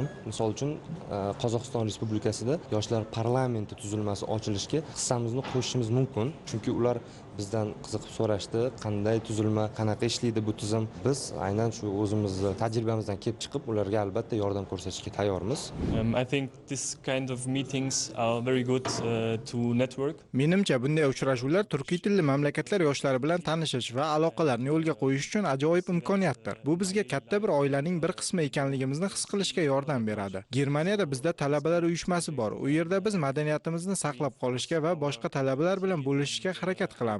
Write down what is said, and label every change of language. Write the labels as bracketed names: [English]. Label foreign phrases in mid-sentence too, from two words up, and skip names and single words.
[Uzbek] Misol uchun Qozog'iston Respublikasida yoshlar parlamenti tuzilmasi ochilishga hissamizni qo'shishimiz mumkin, chunki ular bizdan qiziqib so'rashdi, qanday tuzilma, qanaqa ishlaydi bu tizim. Biz aynan shu o'zimizni tajribamizdan kelib chiqib, ularga albatta yordam ko'rsatishga tayyormiz. [English] I think this kind of meetings are very good to network. [Uzbek] Menimcha bunday uchrashuvlar turkiy tilli mamlakatlar yoshlari bilan tanishish va aloqalarni yo'lga qo'yish uchun ajoyib imkoniyatdir. Bu bizga katta bir oilaning bir qismi ekanligimizni his qilishga yordam beradi. Germaniyada bizda talabalar uyushmasi bor. U yerda biz madaniyatimizni saqlab qolishga va boshqa talabalar bilan bo'lishishga harakat qilamiz.